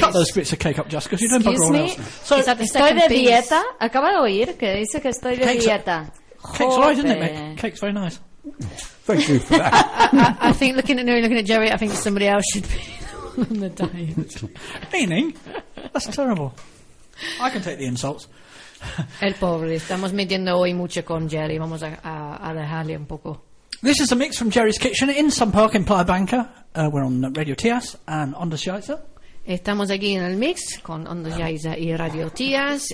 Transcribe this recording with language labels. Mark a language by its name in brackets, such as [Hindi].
[English] Cut those bits of cake up, Jessica, because you don't bother all else. So, is that the second piece? Estoy de dieta. [Spanish] Acaba de oír que dice que estoy de dieta. [English] Cake's right, isn't it, mate? Cake's very nice. Thank you for that. I think looking at Jerry, I think somebody else should be on the diet. Meaning? That's terrible. I can take the insults. [Spanish] El pobre, estamos midiendo hoy mucho con Jerry. Vamos a dejarle un poco. [English] This is a mix from Jerry's Kitchen in Sun Park in Playa Banca. We're on Radio Tias and Onda Shiaiza. [Spanish] Estamos aquí en el mix con Onda Shiaiza y Radio Tias.